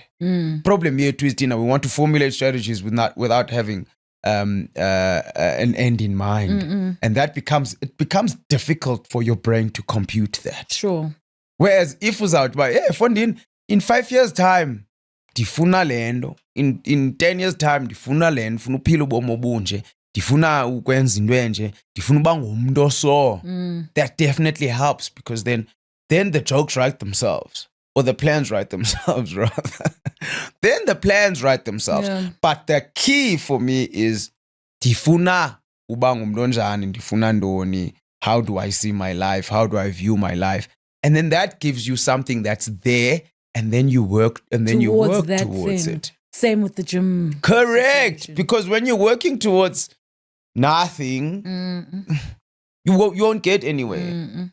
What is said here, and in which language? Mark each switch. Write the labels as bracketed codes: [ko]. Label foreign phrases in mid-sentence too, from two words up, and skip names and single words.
[en] Problem here too is, we want to formulate strategies without having an end in mind. And that becomes difficult for your brain to compute that. Sure. Whereas if was out by funding in 5 years time [xh] ndifuna lendo, [en] in 10 years time [xh] ndifuna lendo, ndifuna uphila ubomi obunje, ndifuna ukwenza into enje, ndifuna uba ngumuntu oso. [en] That definitely helps, because then the jokes write themselves, or the plans write themselves rather. Then the plans write themselves. Yeah. But the key for me is [xh] ndifuna uba ngumuntu onjani, ndifuna ndoni, [en] how do I see my life, how do I view my life? And then that gives you something that's there, and then you work towards it. Same with the gym. Correct. Situation. Because when you're working towards nothing, you won't get anywhere.